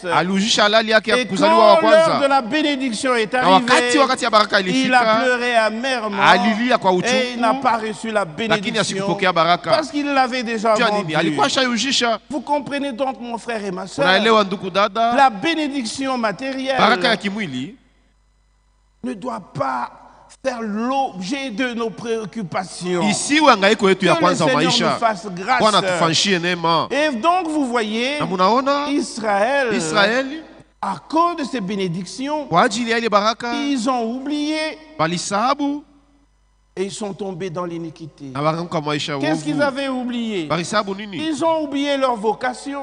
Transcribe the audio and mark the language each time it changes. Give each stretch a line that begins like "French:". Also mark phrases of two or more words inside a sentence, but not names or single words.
French: Et quand l'heure de la bénédiction est arrivée, il a pleuré amèrement et il n'a pas reçu la bénédiction parce qu'il l'avait déjà vendue. Vous comprenez donc, mon frère et ma soeur, la bénédiction matérielle ne doit pas faire l'objet de nos préoccupations.
Swahili: Ici uhangaiko yetu ya kwanza wa maisha.
French: Nous fasse grâce.
Swahili: Bwana tufanyishie neema.
French: Et donc vous voyez, Israël, à cause de ces bénédictions, ils ont oublié. Et ils sont tombés dans l'iniquité. Qu'est-ce qu'ils avaient oublié? Ils ont oublié leur vocation.